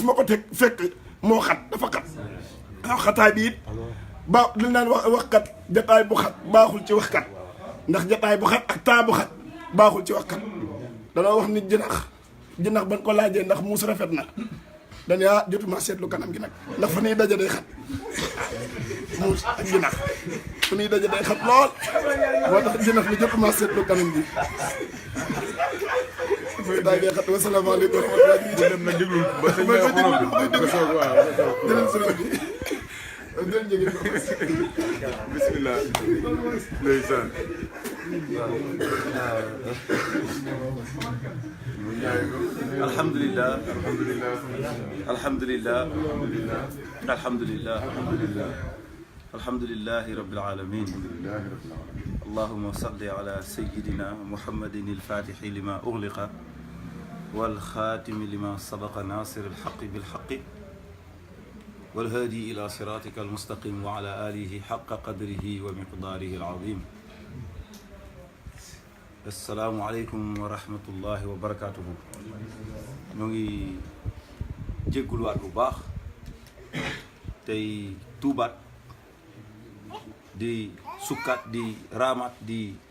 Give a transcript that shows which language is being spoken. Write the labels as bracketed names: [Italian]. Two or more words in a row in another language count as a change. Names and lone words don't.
[Wolof] ma ko teg fekk moo xat dafa xat waaw xataay bi it ba li naan waxkat jataay bu xat baaxul ci waxkat ndax jataay bu xat ak temps bu xat baaxul ci waxkat danoo wax ni jinax ban ko laajee ndax muus rafet na dañu jotuma seetlu kanam gi nag ndax fa nuy daje day xat muus ak jinax fu ñuy daje day xat lool moo tax jënax li jëpp maa seetlu kanam gi muy daay day xat [Arabic] والسلام عليكم ورحمة الله [Wolof] dem na déglu ba sëñ bi wax ba soog waaw jëlal sëriñ bi jël njëgin ko bismillah ndeysaan [Arabic] alhamdulillah alhamdulillah الحمد لله الحمد لله الحمد لله رب العالمين اللهم صل على سيدنا محمد الفاتح لما أغلق والخاتم لما سبق ناصر الحق بالحق والهادي إلى صراطك المستقيم وعلى آله حق قدره ومقداره العظيم. السلام عليكم ورحمة الله وبركاته. [Wolof] ñoo ngi jégguluwaat bu baax tey tuubaat di sukkaat di raamaat di